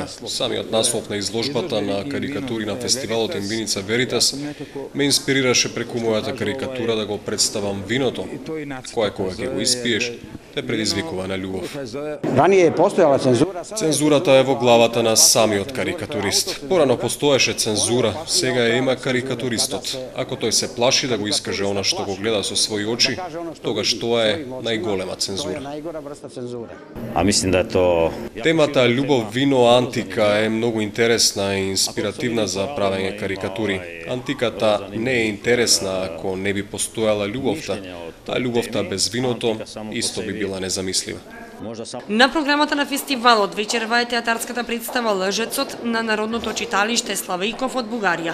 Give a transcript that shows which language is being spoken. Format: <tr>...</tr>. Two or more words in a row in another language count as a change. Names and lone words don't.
<mk>Самиот наслов на изложбата на карикатури на фестивалот In Vinica Veritas ме инспирираше преку мојата карикатура да го представам виното, кое кога ќе го испиеш, те предизвикува на љубов.</mk> <sr>Ранije je postojala cenzura.</sr> <mk>Цензурата е во главата на самиот карикатурист. Порано постоеше цензура, сега ја има карикатуристот. Ако тој се плаши да го искаже она што го гледа со своји очи, тогаш тоа е најголема цензура.</mk> <sr>A mislim da je to...</sr> <mk>Темата љубов, вино, антика е многу интересна и инспиративна за правење карикатури. Антиката не е интересна ако не би постојала љубовта, а љубовта без виното исто би била незамислива. На програмата на фестивалот вечерва е театарската представа Лжецот на Народното читалиште Славејков од Бугарија.</mk>